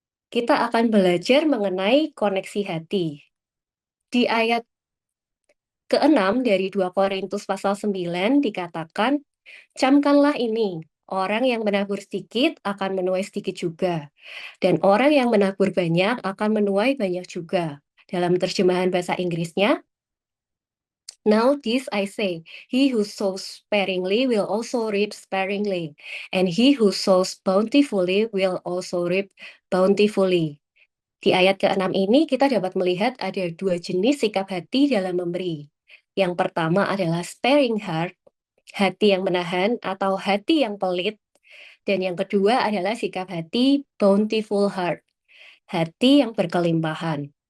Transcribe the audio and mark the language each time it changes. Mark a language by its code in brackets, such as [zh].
[id] Kita akan belajar mengenai koneksi hati. Di ayat ke-6 dari 2 Korintus pasal 9 dikatakan, camkanlah ini, orang yang menabur sedikit akan menuai sedikit juga, dan orang yang menabur banyak akan menuai banyak juga. Dalam terjemahan bahasa Inggrisnya, [en] now this I say, he who sows sparingly will also reap sparingly, and he who sows bountifully will also reap bountifully. [id] Di ayat ke-6 ini kita dapat melihat ada 2 jenis sikap hati dalam memberi. Yang pertama adalah sparing heart, hati yang menahan atau hati yang pelit. Dan yang kedua adalah sikap hati bountiful heart, hati yang berkelimpahan.